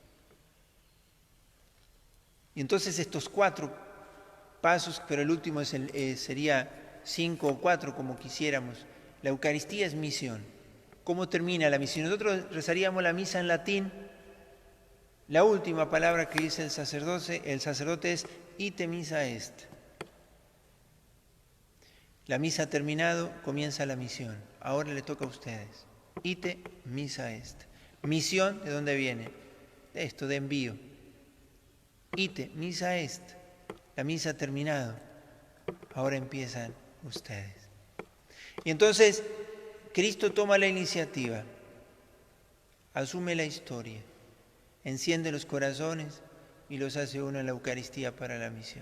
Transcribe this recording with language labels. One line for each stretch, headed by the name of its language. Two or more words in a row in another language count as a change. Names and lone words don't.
Spanish: Y entonces estos 4 pasos, pero el último sería 5 o 4 como quisiéramos. La Eucaristía es misión. ¿Cómo termina la misión? Nosotros rezaríamos la misa en latín. La última palabra que dice el sacerdote es
Latin: ite missa est.
Spanish: La misa ha terminado, comienza la misión. Ahora le toca a ustedes.
Latin: Ite missa est.
Spanish: Misión, ¿de dónde viene? De esto, de envío.
Latin: Ite missa est.
Spanish: La misa ha terminado. Ahora empiezan ustedes. Y entonces Cristo toma la iniciativa, asume la historia, enciende los corazones y los hace uno en la Eucaristía para la misión.